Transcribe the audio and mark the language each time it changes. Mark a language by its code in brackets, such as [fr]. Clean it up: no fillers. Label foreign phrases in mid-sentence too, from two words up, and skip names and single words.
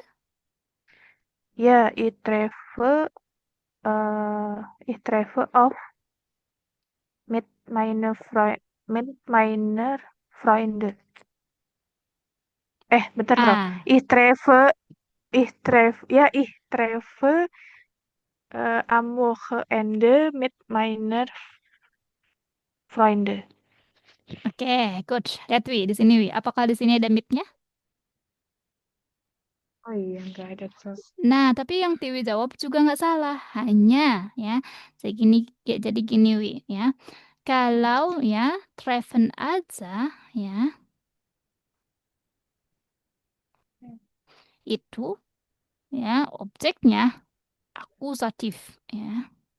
[de] Ja, ich treffe auf mit meiner Freunde. [id] Bentar, Bro. [de] Ich treffe am Wochenende mit meiner Freunde. [id] Oke, good. Lihat Wi, di sini Wi. Apakah di sini ada mit-nya? Oh iya, nggak ada terus. Nah, tapi yang Tiwi jawab juga nggak salah. Hanya ya, jadi gini Wi ya. Kalau ya treffen aja ya, itu ya objeknya akusatif ya.